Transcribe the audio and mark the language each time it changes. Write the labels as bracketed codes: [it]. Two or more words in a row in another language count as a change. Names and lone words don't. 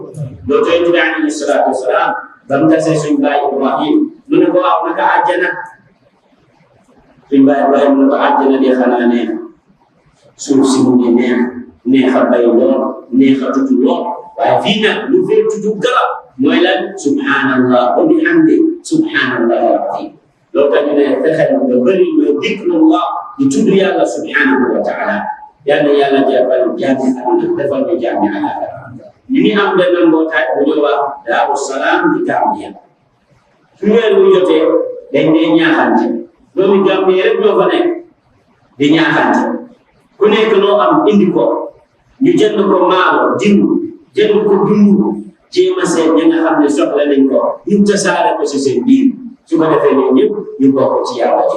[wo] loolu tax Yonent bi [ar] عليه الصلاة والسلام [wo] ba mu tasee suñ baay Ibrahim mu ne ko waaw naka àjjana suñ baay Ibrahim mu ne ko àjjana de xanaa neex suuf si mu ngi neex a bay lool neex a tutu lool waaye fii nag lu fee tutu garab mooy lan [ar] سبحان الله وبحمده سبحان الله العظيم. [wo] loolu tax ñu ne fexeel nga bëri mooy dikrullah di tudd yàlla [ar] سبحانه وتعالى. [wo] yàlla jàppal jaami àdduna defal ñu jaami àllaaxira. ñu ngi am benn mbootaay bu ñuy wax Daaru Salaam di Gambia su weer wu jotee dañ dee ñaaxante doomi Gambia rek ñoo fa nekk di ñaaxante ku nekk noo am indi ko ñu jënd ko maalo diw jënd ko dundu jéem a seet ñi nga xam ne soxla nañ ko ñu tasaare ko si seen biir su ko defee ñoom ñëpp ñu bokk ci yàlla ji.